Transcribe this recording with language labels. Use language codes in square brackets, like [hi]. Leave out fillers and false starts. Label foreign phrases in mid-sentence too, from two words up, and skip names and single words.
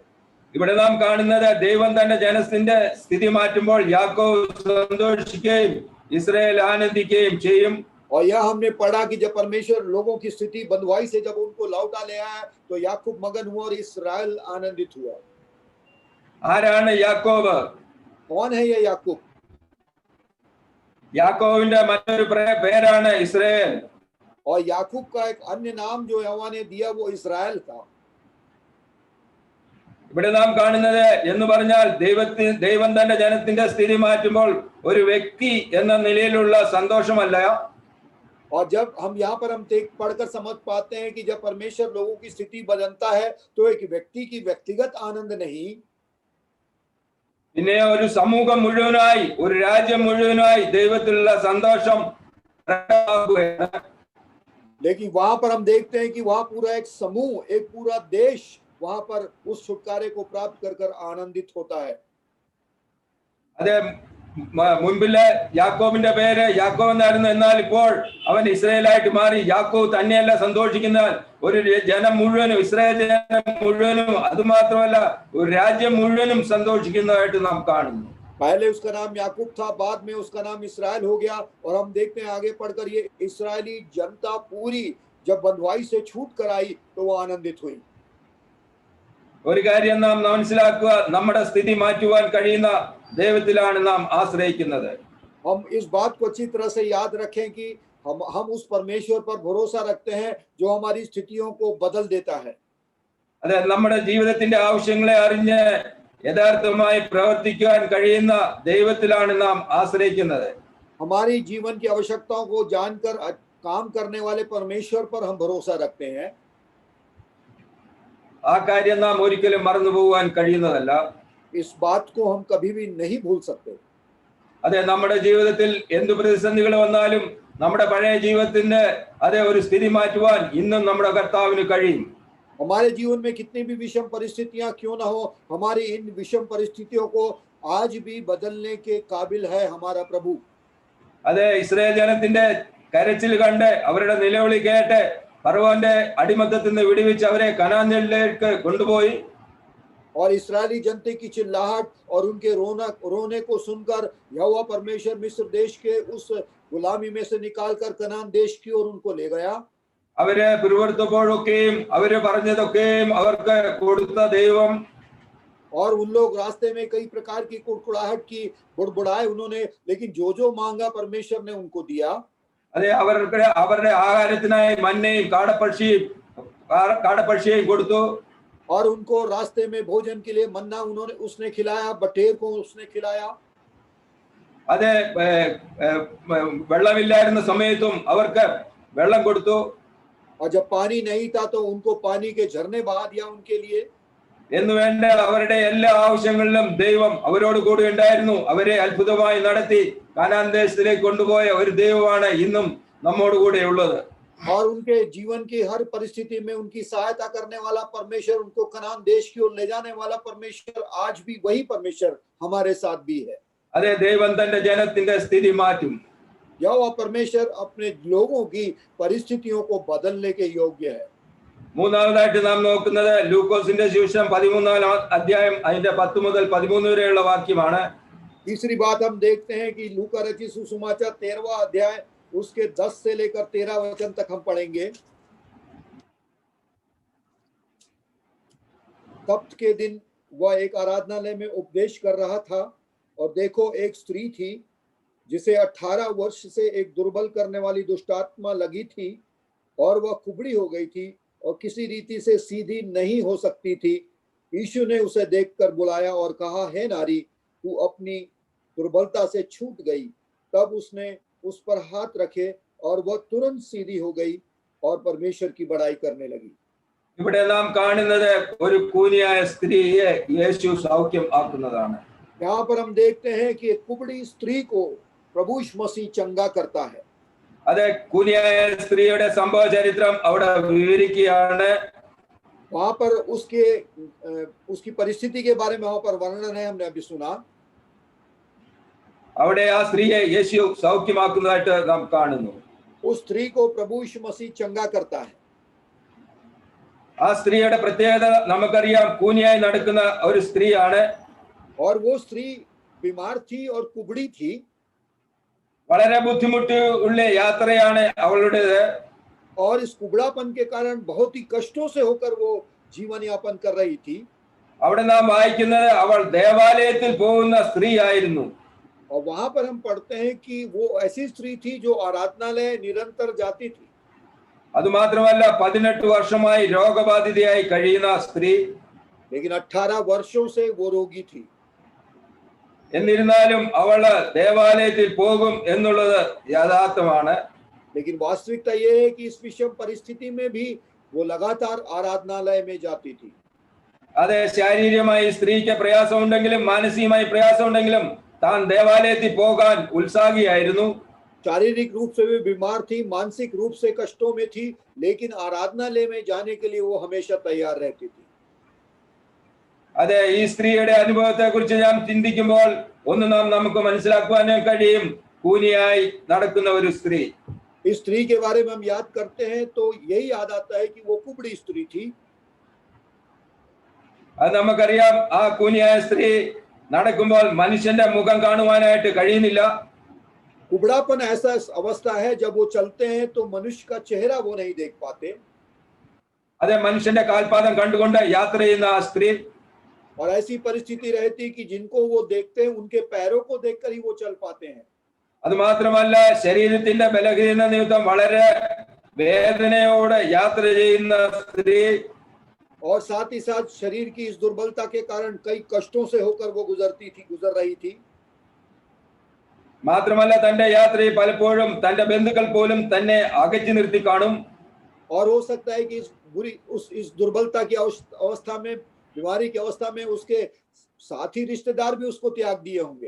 [ml] ഇവിടെ നാം കാണുന്നത് ദൈവം തന്റെ ജനത്തിന്റെ സ്ഥിതി മാറ്റുമ്പോൾ യാക്കോബ് സന്തോഷിക്കുകയും ഇസ്രായേൽ ആനന്ദിക്കുകയും ചെയ്യും. [hi] और यह हमने पढ़ा कि जब परमेश्वर लोगों की स्थिति बंधुआई से जब उनको लौटा ले आया तो याकूब मगन हुआ और इस्राएल आनंदित हुआ। [ml] ആരാണ് യാക്കോബ്? [hi] कौन है यह याकूब? [ml] യാക്കോബിന്റെ മറ്റൊരു പേരാണ് ഇസ്രായേൽ. [hi] और याकूब का एक अन्य नाम जो यहोवा ने दिया वो इस्राएल था। [ml] ഇവിടെ നാം കാണുന്നത് എന്ന് പറഞ്ഞാൽ ദൈവം തന്റെ ജനത്തിന്റെ സ്ഥിതി മാറ്റുമ്പോൾ ഒരു വ്യക്തി എന്ന നിലയിലുള്ള സന്തോഷമല്ല. [hi] और जब हम यहाँ पर हम पढ़कर समझ पाते हैं कि जब परमेश्वर लोगों की स्थिति बदलता है तो एक व्यक्ति की व्यक्तिगत आनंद नहीं, [ml] പിന്നെ ഒരു സമൂഹം മുഴുവനായി, ഒരു രാജ്യം മുഴുവനായി ദൈവത്തിലുള്ള സന്തോഷം. [hi] लेकिन वहां पर हम देखते हैं कि वहां पूरा एक समूह, एक पूरा देश वहां पर उस छुटकारे को प्राप्त कर आनंदित होता है। [ml] അതെ, മുൻപില് യാക്കോബിന്റെ പേര് യാക്കോബ് എന്നായിരുന്നു. എന്നാൽ ഇപ്പോൾ അവൻ ഇസ്രായേലായിട്ട് മാറി. യാക്കോബ് തന്നെയല്ല സന്തോഷിക്കുന്നത്, ഒരു ജനം മുഴുവനും, ഇസ്രായേൽ ജനം മുഴുവനും, അത് മാത്രമല്ല ഒരു രാജ്യം മുഴുവനും സന്തോഷിക്കുന്നതായിട്ട് നാം കാണുന്നു. [hi] पहले उसका नाम याकूब था, बाद में उसका नाम इस्राएल हो गया। और हम देखते हैं आगे पढ़कर ये इस्राएली जनता पूरी जब बंधुआई से छूट कर आई तो वो आनंदित हुई। [ml] ഒരു കാര്യം നാം മനസ്സിലാക്കുക, നമ്മുടെ സ്ഥിതി മാറ്റുവാൻ കഴിയുന്ന ദൈവത്തിലാണ് നാം ആശ്രയിക്കുന്നത്. [hi] हम इस बात को अच्छी तरह से याद रखें कि हम उस परमेश्वर पर भरोसा रखते हैं जो हमारी स्थितियों को बदल देता है। [ml] അതെ, നമ്മുടെ ജീവിതത്തിന്റെ ആവശ്യങ്ങളെ അറിഞ്ഞ് യഥാർത്ഥമായി പ്രവർത്തിക്കുവാൻ കഴിയുന്ന ദൈവത്തിലാണ് നാം ആശ്രയിക്കുന്നത്. [hi] हमारी जीवन की आवश्यकताओं को जानकर काम करने वाले परमेश्वर पर हम भरोसा रखते हैं। [ml] ആ കാര്യം നാം ഒരിക്കലും മറന്നു പോകാൻ കഴിയുന്നതല്ല. [hi] इस बात को हम कभी भी नहीं भूल सकते। [ml] അതെ, നമ്മുടെ ജീവിതത്തിൽ എന്ത് പ്രതിസന്ധികൾ വന്നാലും നമ്മുടെ പഴയ ജീവിതത്തിന്റെ അതേ ഒരു സ്ഥിതി മാറ്റുവാൻ ഇന്നും നമ്മുടെ കർത്താവിന് കഴിയും. [hi] हमारे जीवन में कितनी भी विषम परिस्थितियां क्यों ना हो, हमारी इन विषम परिस्थितियों को आज भी बदलने के काबिल है हमारा प्रभु। [ml] അതെ, ഇസ്രായേൽ ജനത്തിന്റെ കരച്ചിൽ കണ്ട് അവരുടെ നിലവിളി കേട്ട് ഫറവോന്റെ അടിമത്തത്തിൽ നിന്ന് വിടുവിച്ച് അവരെ കനാനിലേക്ക് കൊണ്ടുപോയി. [hi] और इस्राएली जनते की चिल्लाहट और उनके रोने को सुनकर यहोवा परमेश्वर मिस्र देश के उस गुलामी में से निकालकर कनान देश की ओर उनको ले गया. [ml] അവരെ പിറുവിറുത്തപ്പോഴൊക്കെയും അവര് പറഞ്ഞതൊക്കെയും അവർക്ക് കൊടുത്ത ദൈവം, [hi] और उन लोग रास्ते में कई प्रकार की कुड़कुड़ाहट की, बुड़बुड़ाए उन्होंने, लेकिन जो जो मांगा परमेश्वर ने उनको दिया. [ml] അതെ, അവരുടെ ആഹാരത്തിനായി മന്നയും കാടപ്പക്ഷിയെയും കൊടുത്തു. [hi] और उनको रास्ते में भोजन के लिए मन्ना उसने खिलाया, बटेर को उसने खिलाया. [ml] അതെ, വെള്ളമില്ലായിരുന്ന സമയത്തും അവർക്ക് വെള്ളം കൊടുത്തു. [hi] और जब पानी नहीं था तो उनको पानी के झरने बहा दिया उनके लिए. [ml] എന്ന് വേണ്ട അവരുടെ എല്ലാ ആവശ്യങ്ങളിലും ദൈവം അവരോട് കൂടി ഉണ്ടായിരുന്നു. അവരെ അത്ഭുതമായി നടത്തി കാനാൻ ദേശത്തിലേക്ക് കൊണ്ടുപോയ ഒരു ദൈവമാണ് ഇന്നും നമ്മോട് കൂടെ ഉള്ളത്. [hi] और उनके जीवन की हर परिस्थिति में उनकी सहायता करने वाला परमेश्वर, उनको कनान देश की ओर ले जाने वाला परमेश्वर, आज भी वही परमेश्वर हमारे साथ भी है. [ml] അതെ, ദൈവം തന്റെ ജനത്തിന്റെ സ്ഥിതി മാറ്റും. [hi] यहोवा परमेश्वर अपने लोगों की परिस्थितियों को बदलने के योग्य है. [ml] മൂന്നാമതായിട്ട് നാം നോക്കുന്നത് ലൂക്കോസിന്റെ സുവിശേഷം 13-ാം അധ്യായം അതിന്റെ 10 മുതൽ 13 വരെയുള്ള വാക്യമാണ്. [hi] तीसरी बात हम देखते हैं कि लूका रचित सुसमाचार 13वां अध्याय उसके 10 से लेकर 13 वचन तक हम पढ़ेंगे. सप्त के दिन वह एक आराधनालय में उपदेश कर रहा था, और देखो एक स्त्री थी जिसे 18 वर्ष से एक दुर्बल करने वाली दुष्टात्मा लगी थी, और वह कुबड़ी हो गई थी और किसी रीति से सीधी नहीं हो सकती थी. यीशु ने उसे देखकर बुलाया और कहा, हे नारी, तू अपनी दुर्बलता से छूट गई. तब उसने उस पर हाथ रखे और वह तुरंत सीधी हो गई और परमेश्वर की बड़ाई करने लगी. [ml] ഇവിടെ നാം കാണുന്നത് ഒരു കൂനിയായ സ്ത്രീയെ യേശു സൗഖ്യം ആക്കുന്നതാണ്. [hi] यहाँ पर हम देखते हैं कि एक कुबड़ी स्त्री को प्रभु यीशु मसीह चंगा करता है. [ml] അതെ, കൂനിയായ സ്ത്രീയുടെ സംഭവ ചരിത്രം അവിടെ വിവരിക്കുകയാണ്. [hi] वहां पर उसकी परिस्थिति के बारे में वहां पर वर्णन है, हमने अभी सुना. [ml] അവിടെ ആ സ്ത്രീയെ യേശു സൗഖ്യമാക്കുന്നതായിട്ട് നാം കാണുന്നു. [hi] उस स्त्री को प्रभु यीशु मसीह चंगा करता है. [ml] ആ സ്ത്രീയുടെ പ്രത്യേകത നമുക്കറിയാം, കൂനിയായി നടക്കുന്ന ഒരു സ്ത്രീയാണ്. [hi] और वो स्त्री बीमार थी और कुबड़ी थी. [ml] വളരെ ബുദ്ധിമുട്ട് ഉള്ള യാത്രയാണ് അവളുടേത്. [hi] और इस कुबड़ापन के कारण बहुत ही कष्टों से होकर वो जीवन यापन कर रही थी. [ml] അവിടെ നാം വായിക്കുന്നത് അവൾ ദേവാലയത്തിൽ പോകുന്ന സ്ത്രീ ആയിരുന്നു. [hi] और वहां पर हम पढ़ते हैं कि वो ऐसी स्त्री थी जो आराधनालय निरंतर जाती थी. [ml] അതുമാത്രമല്ല 18 വർഷമായി രോഗബാധിതയായി കഴിയുന്ന സ്ത്രീ. [hi] लेकिन 18 वर्षों से वो रोगी थी. [ml] എന്നിരുന്നാലും അവള് ദേവാലയത്തിൽ പോകും എന്നുള്ളത് യാഥാർത്ഥ്യമാണ്. [hi] लेकिन वास्तविकता ये है कि इस विषम परिस्थिति में भी वो लगातार आराधनालय में जाती थी. [ml] അതെ, ശാരീരികമായി സ്ത്രീക്ക് പ്രയാസമുണ്ടെങ്കിലും മാനസികമായി പ്രയാസമുണ്ടെങ്കിലും താൻ ദേവാലയത്തിൽ പോകാൻ ഉത്സാഹിയായിരുന്നു. [hi] शारीरिक रूप से भी बीमार थी, मानसिक रूप से कष्टों में थी, लेकिन आराधनालय में जाने के लिए वो हमेशा तैयार रहती थी. [ml] അതെ, ഈ സ്ത്രീയുടെ അനുഭവത്തെ കുറിച്ച് ഞാൻ ചിന്തിക്കുമ്പോൾ ഒന്ന് നമുക്ക് മനസ്സിലാക്കുവാനും കഴിയും, കൂനിയായി നടക്കുന്ന ഒരു സ്ത്രീ. [hi] इस स्त्री के बारे में हम याद करते हैं तो यही याद आता है कि वो कुबड़ी स्त्री थी. [ml] അത് നമുക്കറിയാം, ആ കൂനിയായ സ്ത്രീ നടക്കുമ്പോൾ മനുഷ്യന്റെ മുഖം കാണുവാനായിട്ട് കഴിയുന്നില്ല. [hi] कुबड़ापन ऐसा अवस्था है जब वो चलते हैं तो मनुष्य का चेहरा वो नहीं देख पाते. [ml] അതെ, മനുഷ്യന്റെ കാൽപാദം കണ്ടുകൊണ്ട് യാത്ര ചെയ്യുന്ന ആ സ്ത്രീ. [hi] और ऐसी परिस्थिति रहती कि जिनको वो देखते हैं उनके पैरों को देखकर ही वो चल पाते हैं. [ml] അത് മാത്രമല്ല, ശരീരത്തിന്റെ ബലഹീനത നിമിത്തം വളരെ വേദനയോടെ യാത്ര ചെയ്യുന്ന സ്ത്രീ. [hi] और साथ ही साथ शरीर की इस दुर्बलता के कारण कई कष्टों से होकर वो गुजर रही थी. [ml] മാത്രമല്ല, തന്റെ യാത്രയിൽ പലപ്പോഴും തന്റെ ബന്ധുക്കൾ പോലും തന്നെ അകറ്റി നിർത്തി കാണും. [hi] और हो सकता है कि इस दुर्बलता की अवस्था में, बीमारी की अवस्था में उसके साथी रिश्तेदार भी उसको त्याग दिए होंगे.